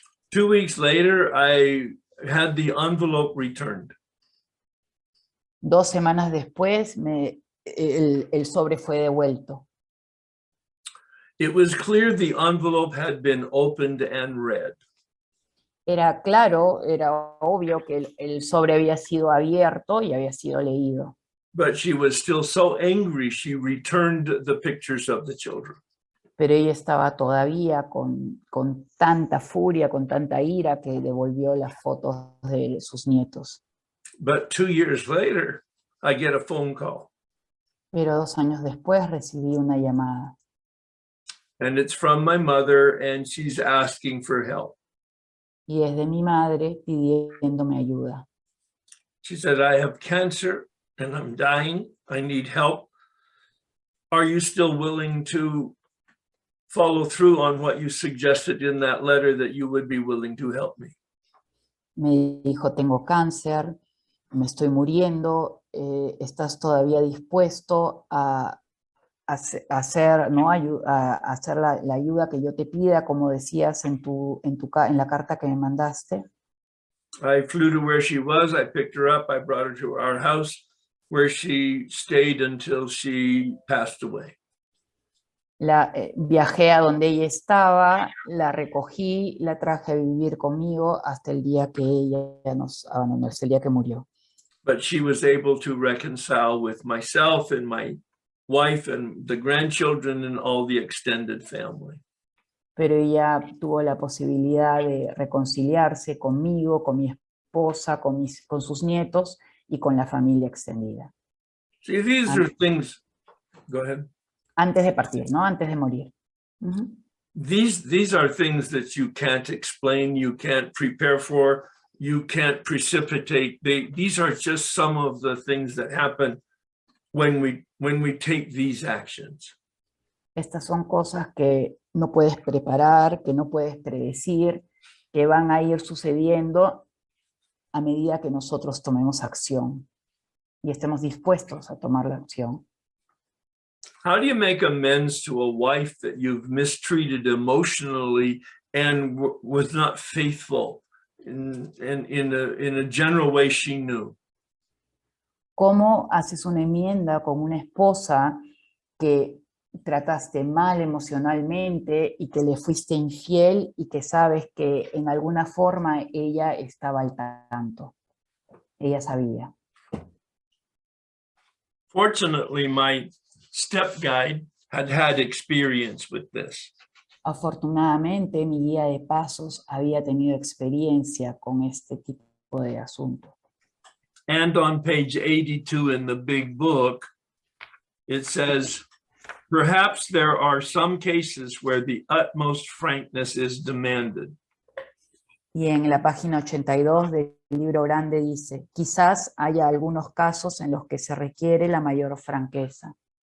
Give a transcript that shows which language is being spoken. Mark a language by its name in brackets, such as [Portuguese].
[English] 2 weeks later, I had the envelope returned. [Spanish] 2 semanas después, el sobre fue devuelto. [English] It was clear the envelope had been opened and read. [Spanish] Era claro, era obvio que el sobre había sido abierto y había sido leído. [English] But she was still so angry, she returned the pictures of the children. [Spanish] Pero ella estaba todavía con tanta furia, con tanta ira, que devolvió las fotos de sus nietos. [English] But 2 years later, I get a phone call. [Spanish] Pero 2 años después recibí una llamada. [English] And it's from my mother, and she's asking for help. [Spanish] Y es de mi madre pidiéndome ayuda. [English] She said, I have cancer and I'm dying. I need help. Are you still willing to follow through on what you suggested in that letter, that you would be willing to help me? [Spanish] Me dijo, tengo cáncer, me estoy muriendo, ¿estás todavía dispuesto a hacer, ¿no? a hacer la ayuda que yo te pida, como decías en la carta que me mandaste? [English] I flew to where she was. I picked her up. I brought her to our house, where she stayed until she passed away. [Spanish] Viajé a donde ella estaba, la recogí, la traje a vivir conmigo hasta el día que ella nos abandonó, hasta el día que murió. [English] But she was able to reconcile with myself and my wife and the grandchildren and all the extended family. [Spanish] Pero ella tuvo la posibilidad de reconciliarse conmigo, con mi esposa, con sus nietos y con la familia extendida. [English] See, these are things, go ahead. [Spanish] Antes de partir, ¿no? Antes de morir. Uh-huh. [English] These are things that you can't explain, you can't prepare for, you can't precipitate. These are just some of the things that happen when we take these actions. [Spanish] Estas son cosas que no puedes preparar, que no puedes predecir, que van a ir sucediendo a medida que nosotros tomemos acción y estemos dispuestos a tomar la acción. [English] How do you make amends to a wife that you've mistreated emotionally and was not faithful in a general way she knew? [Spanish] ¿Cómo haces una enmienda con una esposa que trataste mal emocionalmente y que le fuiste infiel y que sabes que en alguna forma ella estaba al tanto? Ella sabía. [English] Fortunately, my step guide had experience with this. [Spanish] Afortunadamente, mi guía de pasos había tenido experiencia con este tipo de asunto. [English] And on page 82 in the big book, it says, perhaps there are some cases where the utmost frankness is demanded. [Spanish] Y en la página 82 del libro grande dice, quizás haya algunos casos en los que se requiere la mayor franqueza.